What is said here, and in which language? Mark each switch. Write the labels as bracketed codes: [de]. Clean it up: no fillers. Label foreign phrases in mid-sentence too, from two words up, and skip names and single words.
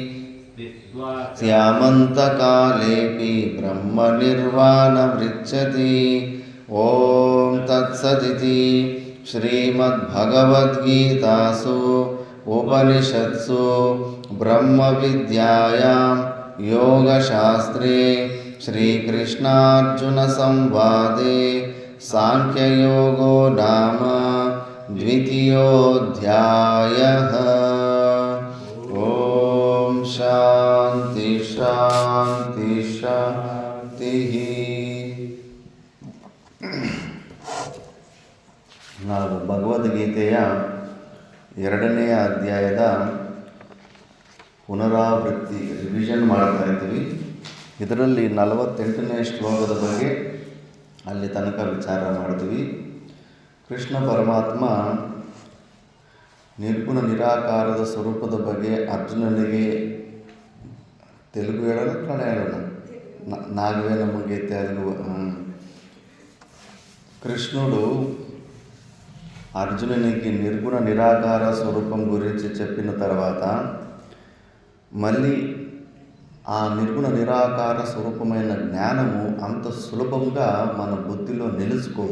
[sa] स्यामन्तकालेऽपि ब्रह्मनिर्वाणमृच्छति ॐ तत्सदिति श्रीमद्भगवद्गीतासु उपनिषत्सु ब्रह्मविद्यायां योगशास्त्रे श्रीकृष्णार्जुनसंवादे सांख्ययोगो नाम द्वितीयोऽध्यायः। ॐ शान्ति शान्ति शान्तिः। [kn] ನಾವು ಭಗವದ್ಗೀತೆಯ 2ನೇ ಅಧ್ಯಾಯದ ಪುನರಾವೃತ್ತಿ ರಿವಿಷನ್ ಮಾಡ್ತಾ ಇದ್ದೀವಿ. ಇದರಲ್ಲಿ 48ನೇ ಶ್ಲೋಕದ ಬಗ್ಗೆ ಅಲ್ಲಿ ತನಕ ವಿಚಾರ ಮಾಡಿದ್ವಿ. ಕೃಷ್ಣ ಪರಮಾತ್ಮ ನಿರ್ಗುಣ ನಿರಾಕಾರದ ಸ್ವರೂಪದ ಬಗ್ಗೆ ಅರ್ಜುನನಿಗೆ తెలుగు ಹೇಳೋಣ ಕನ್ನಡ ಹೇಳೋಣ నాగవే నಮಗೆ తెలుగు. [te] కృష్ణుడు అర్జునునికి నిర్గుణ నిరాకార స్వరూపం గురించి చెప్పిన తర్వాత మళ్ళీ ఆ నిర్గుణ నిరాకార స్వరూపమైన జ్ఞానము అంత సులభంగా మన బుద్ధిలో నిలుచుకోదు.